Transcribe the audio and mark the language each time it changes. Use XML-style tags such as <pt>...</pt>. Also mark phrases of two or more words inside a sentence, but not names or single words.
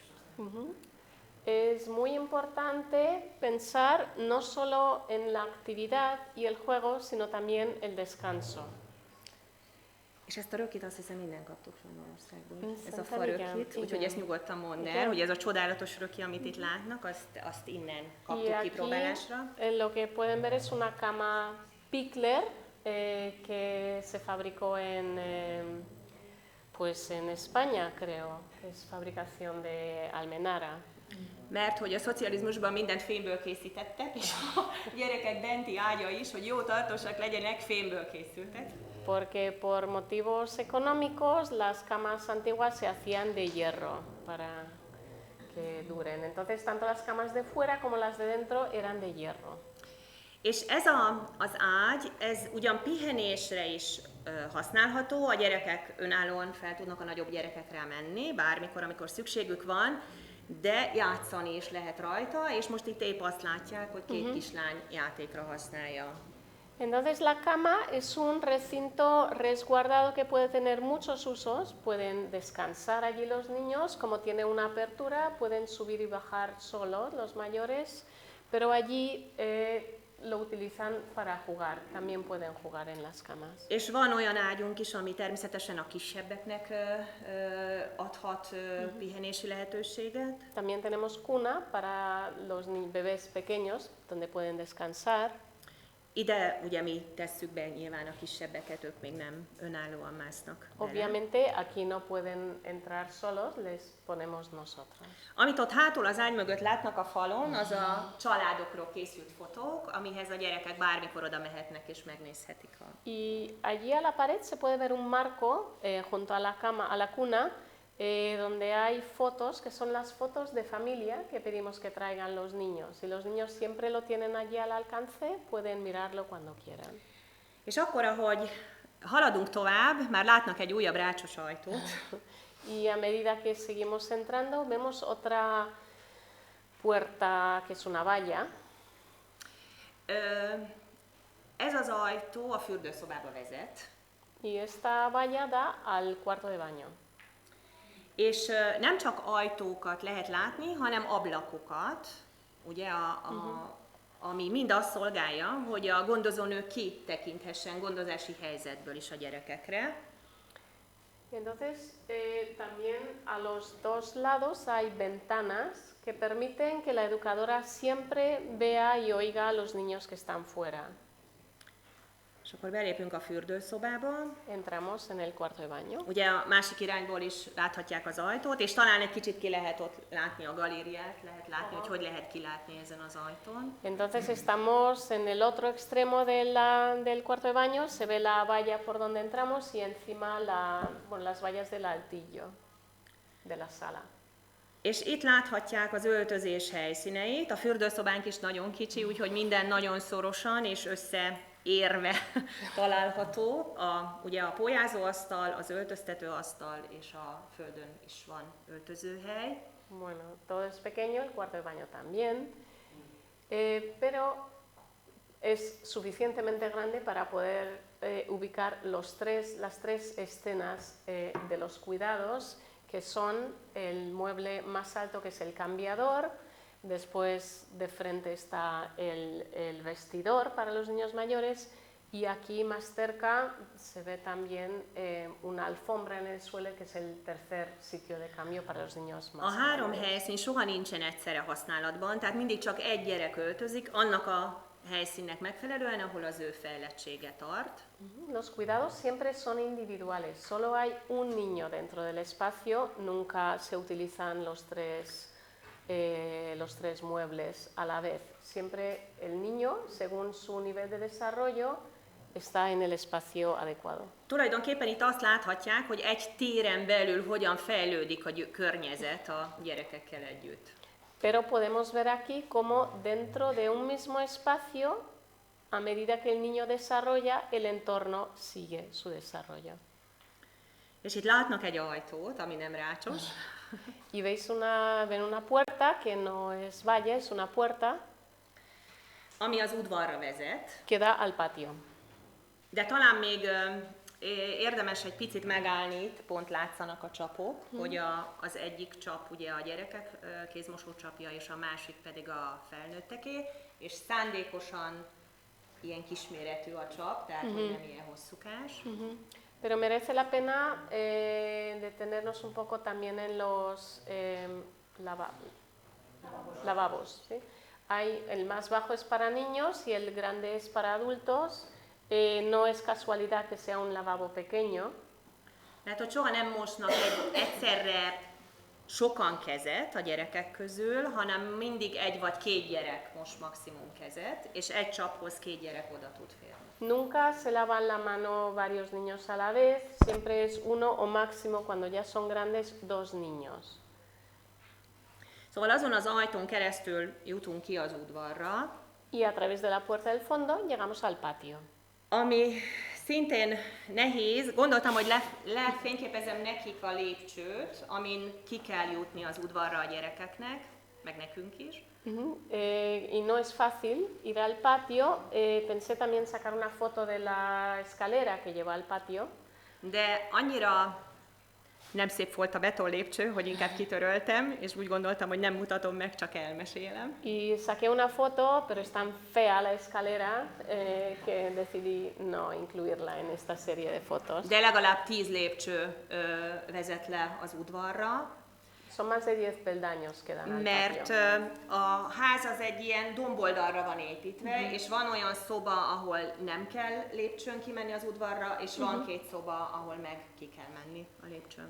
<es>Es muy importante pensar no solo en la actividad y el juego, sino también el descanso.</es> <hu>És ezt a rökit azt hiszem minden kaptuk Spanyolországból. Ez a Szerintem igen, farökit, úgyhogy igen. ezt nyugodtan mondd el, Igen. hogy ez a csodálatos röki, amit itt látnak, azt innen</hu> <es>Y</es> <hu>kaptuk</hu> <es>aquí</es> <hu>kipróbálásra.</hu> <es>lo que pueden ver es una cama Pickler que se fabricó pues en España, creo, que es fabricación de Almenara.</es> <hu>Mert hogy a szocializmusban mindent fémből készítettek, és a gyerekek benti ágya is, hogy jó tartósak legyenek, fémből készültek.</hu> <es>Porque por motivos económicos las camas antiguas se hacían de hierro para que duren. Entonces tanto las camas de fuera como las de dentro eran de hierro.</es> <hu>És ez az ágy, ez ugyan pihenésre is használható, a gyerekek önállóan fel tudnak a nagyobb gyerekekre menni, bármikor, amikor szükségük van, de játszani is lehet rajta, és most itt épp azt látják, hogy két kislány játékra használja.</hu> <es>Entonces la cama es un recinto resguardado que puede tener muchos usos, pueden descansar allí los niños, como tiene una apertura, pueden subir y bajar solos los mayores, pero allí lo utilizan para jugar, también pueden jugar en las camas.</es> <hu>És van olyan ágyunk is, ami természetesen a kisebbeknek adhat pihenési lehetőséget.</hu> <es>También tenemos cuna para los bebés pequeños, donde pueden descansar.</es> <hu>Ide ugye mi tesszük be nyilván a kisebbeket, ők még nem önállóan másznak bele.</hu> <es>Obviamente aquí no pueden entrar solos, les ponemos nosotros.</es> <hu>Amit ott hátul az ágy mögött látnak a falon, az a családokról készült fotók, amihez a gyerekek bármikor oda mehetnek és megnézhetik.</hu> <es>Y allí a la pared se puede ver un marco junto a la cama, a la cuna, donde hay fotos, que son las fotos de familia que pedimos que traigan los niños. Y los niños siempre lo tienen allí al alcance, pueden mirarlo cuando quieran.</es> <hu>És akkor, ahogy haladunk tovább, már látnak egy újabb rácsos ajtót.</hu> <es>Y a medida que seguimos entrando, vemos otra puerta que es una valla.</es> <hu>Ez az ajtó a fürdőszobába vezet.</hu> <es>Y esta valla da al cuarto de baño.</es> <hu>És nem csak ajtókat lehet látni, hanem ablakokat, ugye, ami mind azt szolgálja, hogy a gondozónő kitekinthessen gondozási helyzetből is a gyerekekre.</hu> <es>Entonces, también a los dos lados hay ventanas que permiten que la educadora siempre vea y oiga a los niños que están fuera.</es> <hu>És akkor belépünk a fürdőszobába.</hu> <es>Entramos en el cuarto de baño.</es> <hu>Ugye a másik irányból is láthatják az ajtót, és talán egy kicsit ki lehet ott látni a galériát, lehet látni, hogy lehet kilátni ezen az ajtón.</hu> <es>Entonces estamos en el otro extremo del cuarto de baño, se ve la valla por donde entramos y encima las vallas del altillo de la sala.</es> <hu>És itt láthatják az öltözés helyszíneit. A fürdőszobánk is nagyon kicsi, úgyhogy minden nagyon szorosan és összeérve található. Ugye a pólyázóasztal, az öltöztetőasztal és a földön is van öltözőhely.</hu> <es>Bueno, todo es pequeño, el cuarto de baño también, pero es suficientemente grande para poder ubicar las tres escenas de los cuidados, que son el mueble más alto, que es el cambiador, después de frente está el vestidor para los niños mayores, y aquí más cerca se ve también una alfombra en el suelo, que es el tercer sitio de cambio para los niños más</es> <hu>A három</hu> <es>grandes.</es> <hu>helyszín soha nincsen egyszerre használatban, tehát mindig csak egy gyerek öltözik, annak a helyszínnek megfelelően, ahol az ő fejlettsége tart.</hu> <es>Los cuidados siempre son individuales, solo hay un niño dentro del espacio, nunca se utilizan los tres muebles a la vez. Siempre el niño, según su nivel de desarrollo, está en el espacio adecuado.</es> <hu>Tulajdonképpen itt azt láthatják, hogy egy téren belül hogyan fejlődik a környezet a gyerekekkel együtt.</hu> <es>Pero podemos ver aquí cómo dentro de un mismo espacio a medida que el niño desarrolla, el entorno sigue su desarrollo.</es> <hu>És itt látnak egy ajtót, ami nem rácsos,</hu> <es>Y ven una puerta que no es valle, es una puerta</es> <hu>ami az udvarra vezet,</hu> <es>que da al patio.</es> <hu>de talán még érdemes egy picit megállni, itt pont látszanak a csapok, hogy az egyik csap ugye a gyerekek kézmosó csapja, és a másik pedig a felnőtteké, és szándékosan ilyen kisméretű a csap, tehát hogy nem ilyen hosszúkás.</hu> <es>Pero merece la pena detenernos un poco también en los lavabos. ¿Sí? El más bajo es para niños y el grande es para adultos. No es casualidad que sea un lavabo pequeño.</es> <hu>Mert hogy soha nem mosnak egyszerre sokan kezet a gyerekek közül, hanem mindig egy vagy két gyerek mos maximum kezet, és egy csaphoz két gyerek oda tud férni.</hu> <es>Nunca se lavan la mano varios niños a la vez, siempre es uno o máximo, cuando ya son grandes, 2 niños.</es> <hu>Szóval azon az ajtón keresztül jutunk ki az udvarra,</hu> <es>Y a través de la puerta del fondo llegamos al patio.</es> <hu>ami szintén nehéz. Gondoltam, hogy lefényképezem nekik a lépcsőt, amin ki kell jutni az udvarra a gyerekeknek, meg nekünk is.</hu> <es>Y no es fácil ir al patio. Pensé también sacar una foto de la escalera que lleva al patio.</es> <hu>De annyira nem szép volt a beton lépcső, hogy inkább kitöröltem, és úgy gondoltam, hogy nem mutatom meg, csak elmesélem.</hu> <es>Y saqué una foto, pero es tan fea la escalera que decidí no incluirla en esta serie de fotos.</es> <hu>De legalább 10 lépcső vezet le az udvarra,</hu> <es>Son más de 10 peldaños que dan al</es> <hu>mert</hu> <es>patio.</es> <hu>a ház az egy ilyen domboldalra van építve, és van olyan szoba, ahol nem kell lépcsőn kimenni az udvarra, és van 2 szoba, ahol meg ki kell menni a lépcsőn.</hu>